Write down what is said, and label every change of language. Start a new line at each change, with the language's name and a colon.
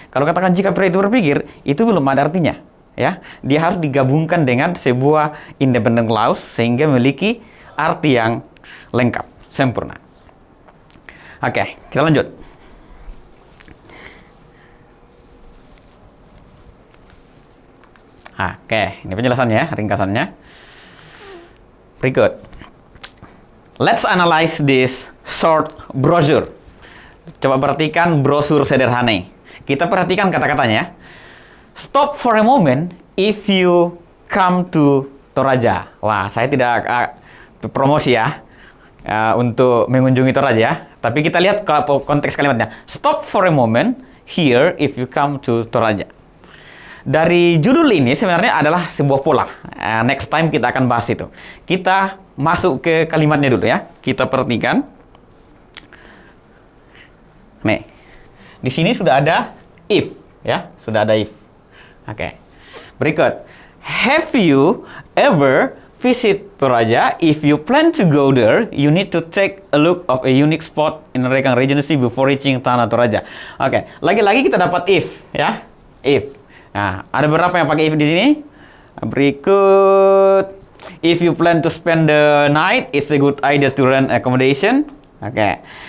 Indonesian: Kalau katakan jika pria itu berpikir, itu belum ada artinya. Ya, dia harus digabungkan dengan sebuah independent clause sehingga memiliki arti yang lengkap, sempurna. Oke, kita lanjut. Oke, ini penjelasannya, ringkasannya. Berikut.
English: Let's analyze this short brochure.
Indonesian: Coba perhatikan brosur sederhana. Kita perhatikan kata-katanya.
English: Stop for a moment if you come to Toraja.
Indonesian: Wah, saya tidak promosi ya untuk mengunjungi Toraja. Tapi kita lihat konteks kalimatnya.
English: Stop for a moment here if you come to Toraja.
Indonesian: Dari judul ini sebenarnya adalah sebuah pola.
English: Next time
Indonesian: kita akan bahas itu. Kita masuk ke kalimatnya dulu ya. Kita perhatikan. Nih, di sini sudah ada if, ya, sudah ada if. Oke. Berikut.
English: Have you ever visit Toraja? If you plan to go there, you need to take a look of a unique spot in Rekang Regency before reaching Tanah Toraja.
Indonesian: Oke. Lagi-lagi kita dapat if, ya. If. Nah, ada berapa yang pakai if di sini? Berikut.
English: If you plan to spend the night, it's a good idea to rent accommodation. Oke.